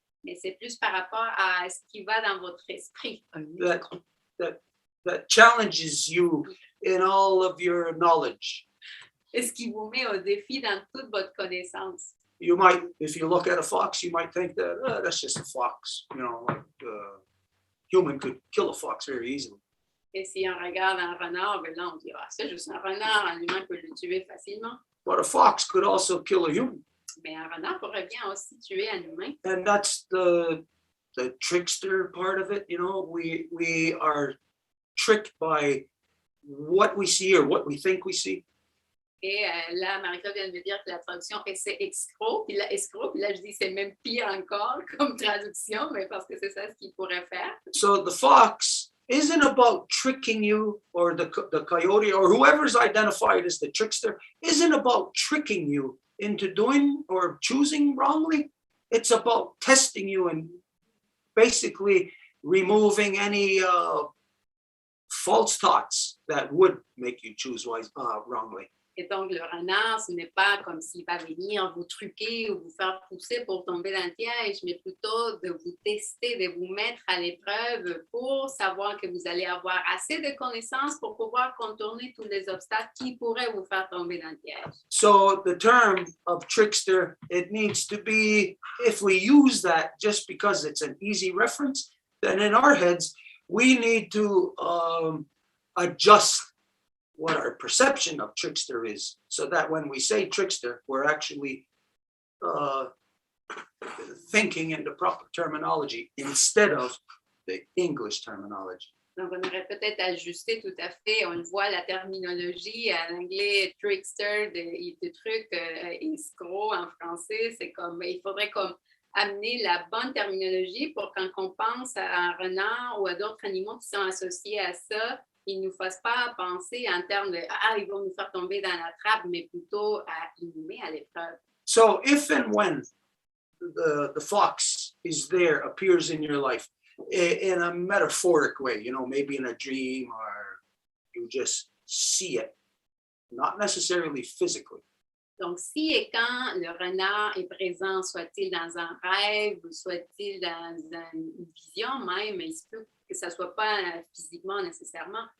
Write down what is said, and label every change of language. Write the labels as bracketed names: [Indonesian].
[French] Mais c'est plus par rapport à ce qui va dans votre esprit. [English] That challenges you in all of your knowledge. [French] Et ce qui vous met au défi dans toute votre connaissance. [English] You might, if you look at a fox, you might think that that's just a fox. You know, like human could kill a fox very easily. [French] Et si on regarde un renard, ben là, on dit, ah, c'est juste un renard, un humain peut le tuer facilement. [English] But a fox could also kill a human. [French] Mais un renard pourrait bien aussi tuer un humain. [English] And that's the trickster part of it. You know, we are tricked by what we see or what we think we see. [French] Et là, Marie-Claude vient de me dire que la traduction, c'est escroc. Puis là, je dis, c'est même pire encore comme traduction, mais parce que c'est ça ce qu'il pourrait faire. [English] So the fox isn't about tricking you, or the coyote, or whoever's identified as the trickster, isn't about tricking you into doing or choosing wrongly. It's about testing you and basically removing any false thoughts that would make you choose wrongly. [French] Et donc, le renard, ce n'est pas comme s'il va venir vous truquer ou vous faire pousser pour tomber dans le piège, mais plutôt de vous tester, de vous mettre à l'épreuve pour savoir que vous allez avoir assez de connaissances pour pouvoir contourner tous les obstacles qui pourraient vous faire tomber dans le piège. [English] So the term of trickster, it needs to be, if we use that just because it's an easy reference, then in our heads, we need to adjust what our perception of trickster is, so that when we say trickster, we're actually thinking in the proper terminology instead of the English terminology. [French] Donc, on aurait peut-être ajusté tout à fait, on le voit, la terminologie en anglais, trickster, de trucs escrocs en français, c'est comme, il faudrait comme amener la bonne terminologie pour quand on pense à un renard ou à d'autres animaux qui sont associés à ça, ils ne nous fassent pas penser en termes de « Ah, ils vont nous faire tomber dans la trappe », mais plutôt à inhumer à l'épreuve. [English] So if and when the fox is there, appears in your life, in a metaphoric way, you know, maybe in a dream or you just see it, not necessarily physically. [French] Donc, si et quand le renard est présent, soit-il dans un rêve, soit-il dans une vision même, il se peut que ça ne soit pas physiquement nécessairement.